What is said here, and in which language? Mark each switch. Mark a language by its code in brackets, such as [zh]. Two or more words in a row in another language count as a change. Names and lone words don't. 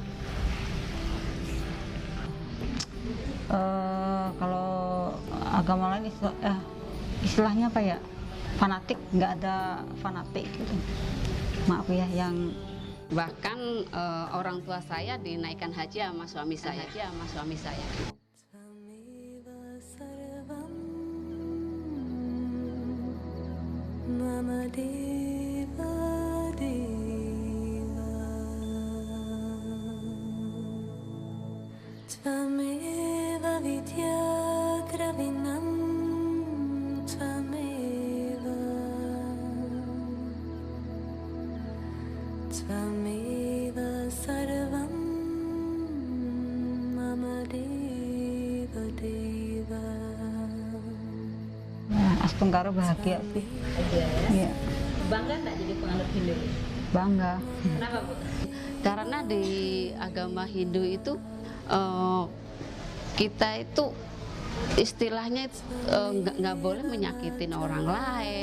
[id] Kalau agama lain istilahnya apa ya? Fanatik, nggak ada fanatik gitu. Maaf ya, yang bahkan orang tua saya dinaikkan haji sama suami saya. [sa] Mama Deva Deva Tvameva Vidya Dravinam Tvameva Tvameva Sarvam Mama Deva Deva. [id] nah, Astungkara bahagia sih. Iya. Bangga nggak jadi penganut Hindu? Bangga. Kenapa Bu? Karena di agama Hindu itu kita itu istilahnya nggak boleh menyakitin orang lain.